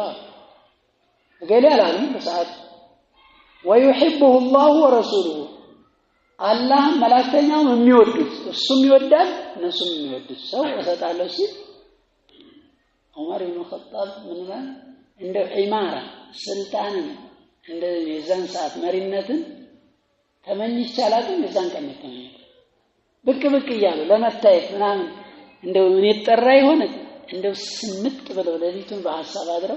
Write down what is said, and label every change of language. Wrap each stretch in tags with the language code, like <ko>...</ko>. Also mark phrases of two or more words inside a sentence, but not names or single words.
<am>አለ። ገሌ አላለም በሰዓት</am> <ar>ويحبه الله ورسوله</ar> <am>አላህ መላእክተኛውን የሚወዱት እሱም ይወዳል እነሱም የሚወዱት ሰው እሰጣለሁ ሲል ዑመር ኢብኑ ኸጣብ ምን ማለት እንደ ኢማራ ስልጣንን እንደ የዛን ሰዓት መሪነትን ተመኝቻላችሁ የዛን ቀን ተመኝ ብቅ እያሉ ለመታየት ምናምን እንደው ምን ይጠራ ይሆን እንደው ስምጥ ብለው ለሊቱን በሐሳብ አድረው</am>